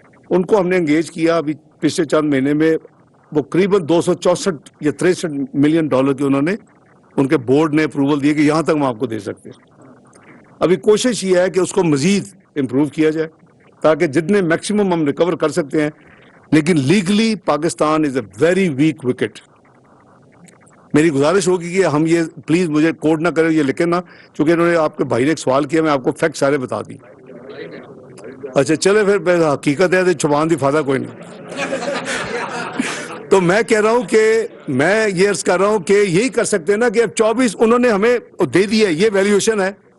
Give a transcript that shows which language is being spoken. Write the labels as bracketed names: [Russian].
[Urdu] ان کو ہم نے انگیج کیا ابھی پچھلے چند مہینے میں, وہ قریباً 264 یا 63 ملین ڈالر کی انہوں نے ان کے بورڈ نے اپروول دیے کہ یہاں تک ہم آپ کو دے سکتے ہیں. ابھی کوشش یہ ہے کہ اس کو مزید امپروو کیا جائے تاکہ جتنے میکسیمم ہم ریکور کر سکتے ہیں. لیکن [English] Legally Pakistan is a very weak wicket. [Urdu] میری گزارش ہوگی کہ ہم یہ پلیز مجھے کوڈ نہ کریں, یہ لکھیں نا, چونکہ انہوں نے آپ کے بھائی نے ایک سوال کیا, میں آپ کو فیکٹ سارے بتا دی. [Punjabi] اچھا چلے پھر حقیقت ہے تو چھپان دی فائدہ کوئی نہیں. [Urdu] تو میں کہہ رہا ہوں کہ میں یہ عرض کر رہا ہوں کہ یہی کر سکتے ہیں نا کہ اب 24 انہوں نے ہمیں دے دیا, یہ ویلیویشن ہے.